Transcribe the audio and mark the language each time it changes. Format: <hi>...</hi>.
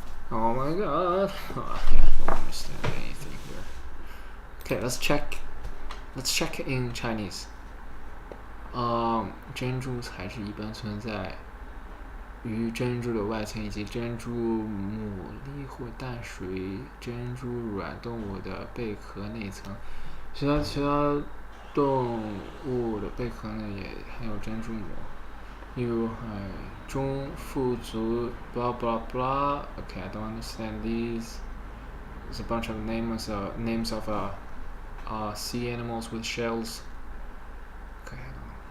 <en>Oh my god! Oh, yeah, I don't understand anything here. Okay, let's check in Chinese.</en> <zh>珍珠材质一般存在于珍珠的外层以及珍珠牡蛎或淡水珍珠卵动物的贝壳内层。其他动物的贝壳呢也含有珍珠膜，例如海中腹足</zh> <en>blah blah blah. Okay, I don't understand these. There's a bunch of names of sea animals with shells. Okay, I don't know.</en>